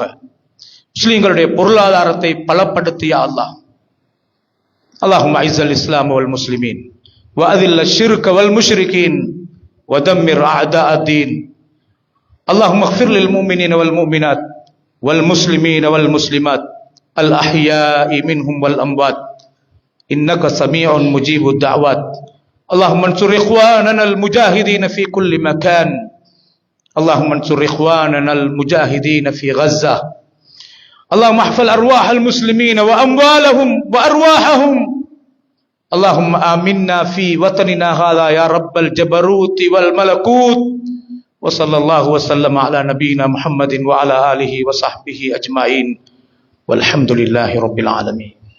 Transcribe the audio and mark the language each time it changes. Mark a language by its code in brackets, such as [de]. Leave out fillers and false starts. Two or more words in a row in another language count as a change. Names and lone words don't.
[ta] முஸ்லீம்களுடைய பொருளாதாரத்தை பலப்படுத்திய அல்லாஹ். [ar] اللهم أعز الإسلام والمسلمين وأذل الشرك والمشركين ودمر أعداء الدين. اللهم اغفر للمؤمنين والمؤمنات والمسلمين والمسلمات الأحياء منهم والأموات إنك سميع مجيب الدعوات اللهم انصر إخواننا المجاهدين في كل مكان اللهم انصر إخواننا المجاهدين في غزة اللهم احفظ أرواح المسلمين وأموالهم وأرواحهم اللهم آمنا في وطننا هذا يا رب الجبروت والملكوت وصلى الله وسلم على نبينا محمد وعلى آله وصحبه أجمعين والحمد لله رب العالمين.